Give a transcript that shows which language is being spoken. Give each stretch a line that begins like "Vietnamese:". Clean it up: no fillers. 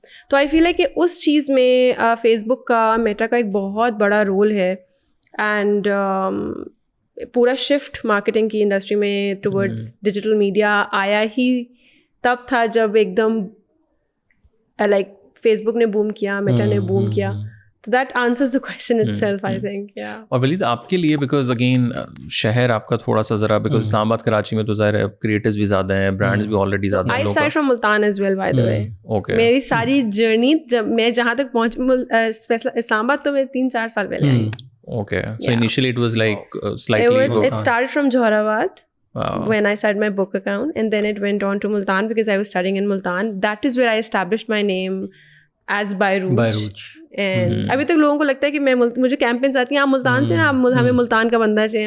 Urdu: تو
English: I feel
Urdu: ہے کہ اس چیز میں فیس بک کا, میٹا کا ایک بہت بڑا رول ہے. اینڈ پورا شفٹ مارکیٹنگ کی انڈسٹری میں ٹورڈز ڈیجیٹل میڈیا آیا ہی تب تھا جب ایک دم لائک فیس بک نے بوم کیا, میٹا نے بوم کیا.
English: تو that answers the question itself I think.
Urdu: اور ولید آپ کے لیے, بیکاز اگین شہر آپ کا تھوڑا سا ذرا, بیکاز اسلام آباد کراچی میں تو ظاہر ہے کریٹرز بھی زیادہ ہیں, برانڈز بھی آلریڈی زیادہ ہیں.
English: I start from Multan as well by the way. Okay,
Urdu: میری ساری جرنی جب میں جہاں تک پہنچ اسلام آباد تو میں 3-4 سال پہلے آئی.
English: Okay, so initially it was like it started from Johorabad. When I started my book account, and then it went on to Multan because I was studying in Multan. That is where I established my name as Bairuj.
Urdu: And ابھی تک لوگوں کو لگتا ہے کہ میں مجھے campaigns آتی ہیں, آپ ملتان سے نا, آپ ہمیں ملتان کا بندہ چاہیے.